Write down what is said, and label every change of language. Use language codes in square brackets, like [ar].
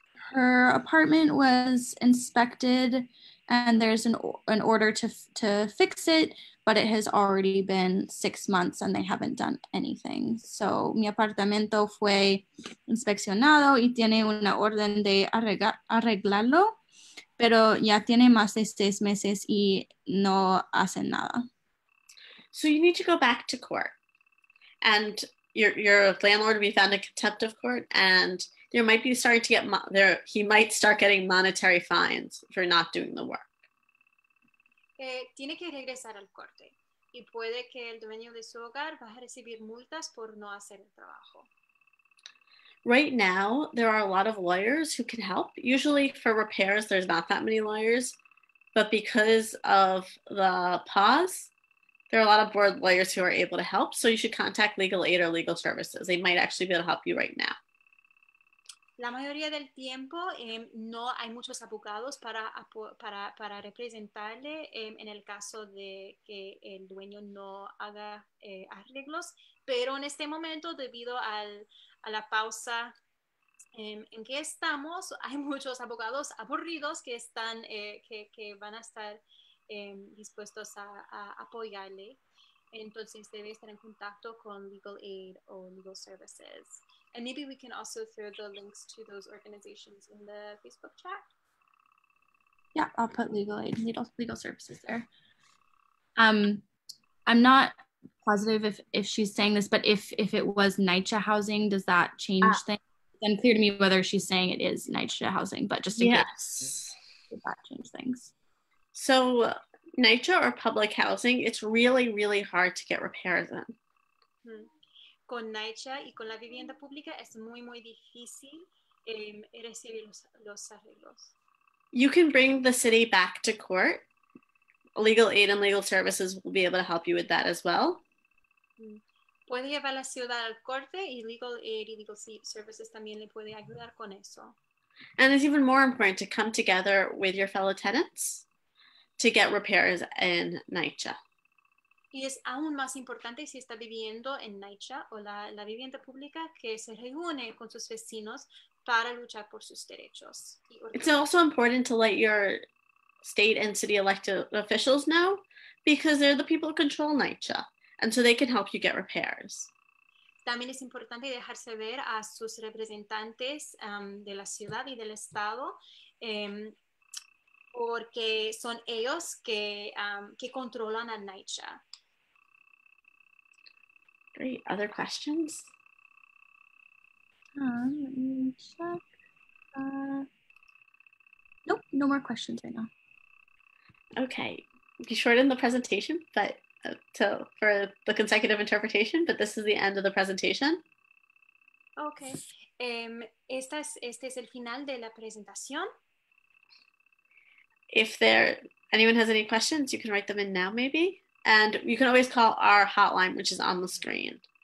[en] Her apartment was inspected and there's an order to fix it, but it has already been 6 months and they haven't done anything. [es] So mi apartamento fue inspeccionado y tiene una orden de arreglarlo, pero ya tiene más de 6 meses y no hacen nada. [en] So you need to go back to court, and your landlord will be found in contempt of court, and there might be starting to get he might start getting monetary fines for not doing the work. [es] Tiene que regresar al corte y puede que el dueño de su hogar va a recibir multas por no hacer el trabajo. [en] Right now, there are a lot of lawyers who can help. Usually for repairs, there's not that many lawyers, but because of the pause, there are a lot of board lawyers who are able to help. So you should contact legal aid or legal services. They might actually be able to help you right now. [es] La mayoría del tiempo no hay muchos abogados para representarle en el caso de que el dueño no haga arreglos, pero en este momento, debido a la pausa en que estamos, hay muchos abogados aburridos que van a estar dispuestos a apoyarle. Entonces debe estar en contacto con Legal Aid o Legal Services. [en] And maybe we can also throw the links to those organizations in the Facebook chat. Yeah, I'll put Legal Aid, legal services there. I'm not positive if she's saying this, but if it was NYCHA housing, does that change things? It's unclear to me whether she's saying it is NYCHA housing, but just in case, does that change things? So NYCHA or public housing, it's really, really hard to get repairs in. [es] Con NYCHA y con la vivienda pública es muy, muy difícil recibir los arreglos. [en] You can bring the city back to court. Legal Aid and Legal Services will be able to help you with that as well. [es] Puede llevar la ciudad al corte y Legal Aid y Legal Services también le puede ayudar con eso. [en] And it's even more important to come together with your fellow tenants to get repairs in NYCHA. [es] Y es aún más importante si está viviendo en NYCHA o la vivienda pública que se reúne con sus vecinos para luchar por sus derechos. [en] It's also important to let your state and city elected officials know because they're the people who control NYCHA, and so they can help you get repairs. [es] También es importante dejarse ver a sus representantes de la ciudad y del estado porque son ellos que controlan a NYCHA. [en] Great. Other questions? Let me check. Nope, no more questions right now. Okay, we shortened the presentation, but for the consecutive interpretation, but this is the end of the presentation. Okay. [es] Este es el final de la presentación. [en] If anyone has any questions, you can write them in now maybe. And you can always call our hotline, which is on the screen.